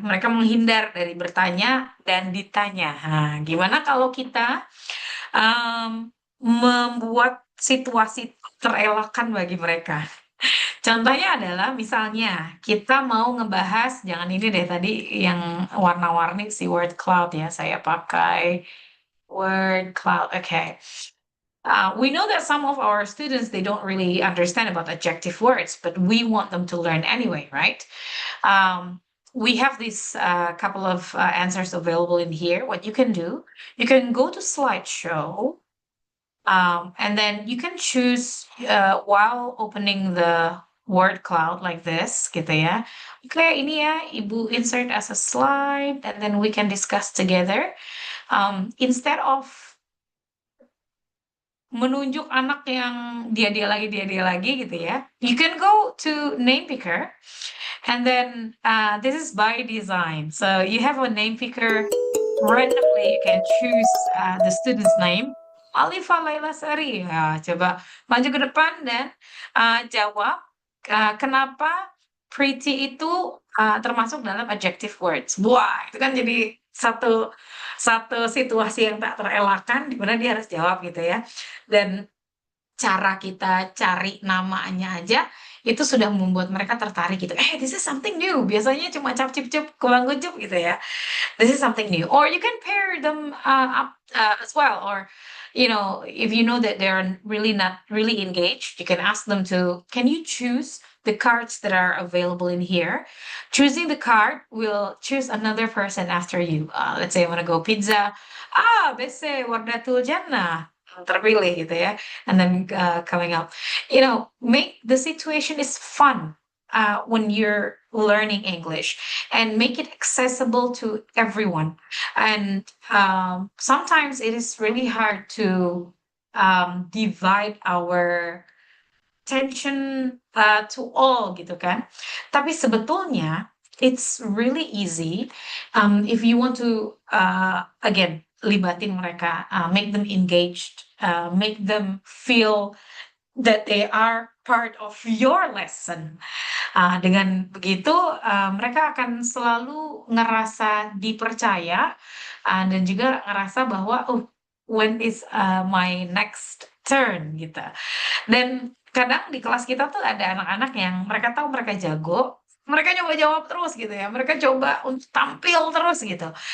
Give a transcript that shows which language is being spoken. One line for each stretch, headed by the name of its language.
Indonesian: Mereka menghindar dari bertanya dan ditanya. Nah, gimana kalau kita membuat situasi terelakkan bagi mereka? Contohnya adalah misalnya kita mau ngebahas, jangan ini deh tadi yang warna-warni si word cloud ya. Saya pakai word cloud. Okay.
English: We know that some of our students, they don't really understand about adjective words, but we want them to learn anyway, right? We have these couple of answers available in here. What you can do, you can go to slideshow, and then you can choose while opening the word cloud like this,
Indonesian: gitu ya. Oke, ini ya, Ibu
English: insert as a slide, and then we can discuss together. Instead of
Indonesian: menunjuk anak yang dia lagi gitu ya.
English: You can go to name picker, and then this is by design. So you have a name picker, randomly you can choose the student's name.
Indonesian: Alifa Laila Sari. Ya, coba maju ke depan dan jawab kenapa pretty itu termasuk dalam adjective words. Wah, itu kan jadi satu satu situasi yang tak terelakkan di mana dia harus jawab gitu ya. Dan cara kita cari namanya aja itu sudah membuat mereka tertarik gitu.
English: This is something new.
Indonesian: Biasanya cuma cap cip cip kurang gucup gitu ya. This is something new.
English: Or you can pair them up as well. Or if you know that they're really not really engaged, you can ask them to, can you choose the cards that are available in here? Choosing the card will choose another person after you. Let's say I want to go pizza. Bese Wardatul Jannah.
Indonesian: Terpilih gitu ya.
English: And then coming up. Make the situation is fun when you're learning English, and make it accessible to everyone. And sometimes it is really hard to divide our attention to all
Indonesian: gitu kan. Tapi sebetulnya
English: it's really easy if you want to again
Indonesian: libatin mereka,
English: make them engaged, make them feel that they are part of your lesson.
Indonesian: Dengan begitu, mereka akan selalu ngerasa dipercaya dan juga ngerasa bahwa, oh,
English: when is my next turn
Indonesian: gitu. Dan kadang di kelas kita tuh ada anak-anak yang mereka tahu mereka jago, mereka coba jawab terus gitu ya, mereka coba untuk tampil terus gitu.